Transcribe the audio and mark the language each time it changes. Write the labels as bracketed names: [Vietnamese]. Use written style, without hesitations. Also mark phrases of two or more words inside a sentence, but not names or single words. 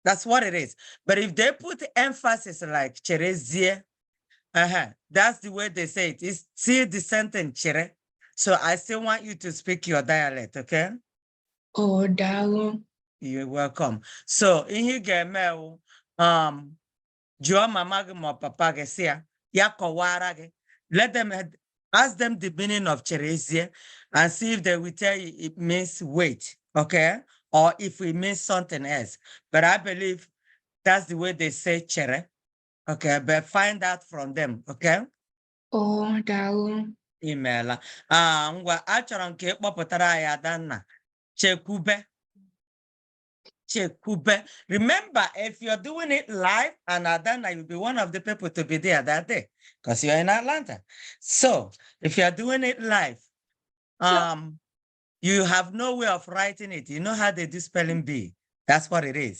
[English] That's what it is. But if they put emphasis like cherezie, that's the way they say it. It's still the sentence chere. So I still want you to speak your dialect, okay? [Igbo] Oh, daalụ. [English] You're welcome. So in here, [Igbo] jụọ mama gị ma papa gị sị ya kọwara gị. [English] Let them ask them the meaning of cherezie and see if they will tell you it means wait, okay? Or if it means something else. But I believe that's the way they say chere, okay? But find out from them, okay? [Igbo] Oh, daalụ. Imeela. Ngwa achọrọ m ka ị kpọpụtara anyị Adanna Chekwube. Chekube. [English] Remember, if you're doing it live, and Adana, you'll be one of the people to be there that day because you're in Atlanta. So if you're doing it live, you have no way of writing it. You know how they do spelling bee. That's what it is.